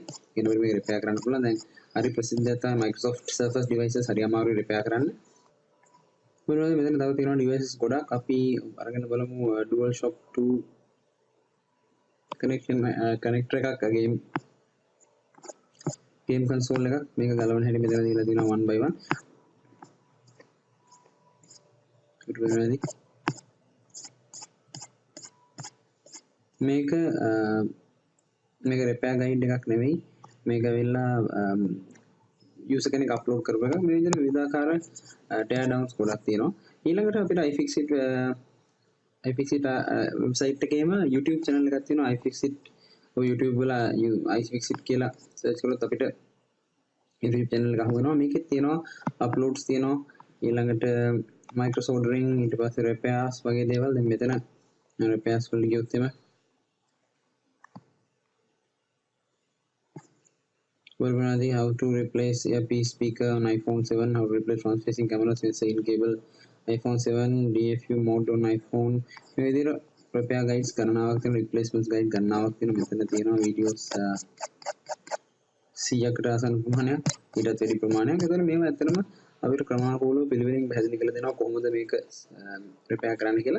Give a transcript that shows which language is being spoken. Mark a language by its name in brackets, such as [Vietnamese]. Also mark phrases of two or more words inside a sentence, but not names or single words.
[Sinhala] ඒනොර මේක repair කරන්න පුළුවන්. දැන් හරි ප්‍රසිද්ධ තමයි Microsoft [English] Surface devices [Sinhala] හරි අමාරුයි repair කරන්න. මොනවද මෙතන තව තියෙනවා devices ගොඩක් අපි අරගෙන බලමු [English] DualShock 2 connection connector [Sinhala] එකක් [English] game console [Sinhala] එකක් මේක ගලවන්න හැටි මෙතන දීලා තියෙනවා [English] one by one [Sinhala] ඊට පස්සේ මේක [English] repair guide [Sinhala] එකක් නෙවෙයි මේක වෙලා user කෙනෙක් upload කරපු එකක් මේ විදිහට විවිධාකාර [English] tear downs [Sinhala] ගොඩක් තියෙනවා ඊළඟට අපිට iFixit website එකේම [English] YouTube channel [Sinhala] එකක් තියෙනවා iFixit ඔය YouTube වල iFixit කියලා search කරොත් අපිට [English] YouTube channel [Sinhala] එක හමු වෙනවා මේකෙත් තියෙනවා uploads තියෙනවා ඊළඟට [English] micro soldering [Sinhala] ඊට පස්සේ repairs වගේ දේවල් දැන් මෙතන repairs වල ගියොත් එම [English] Verbunadi, how to replace earpiece speaker on iPhone 7, how to replace front-facing camera sensor in cable iPhone 7, DFU mode on iPhone. [Sinhala] මේ විදිහට [English] repair guides [Sinhala] ගණනාවක් තියෙන [English] replacements guide [Sinhala] ගණනාවක් තියෙන මෙතන තියෙනවා videos 100කට ආසන්න ප්‍රමාණයක් ඊටත් වැඩි ප්‍රමාණයක්. ඒතර මේව ඇත්තටම අපිට ක්‍රමානුකූලව පිළිවෙලින් පැහැදිලි කරලා දෙනවා කොහොමද මේක repair කරන්න කියලා.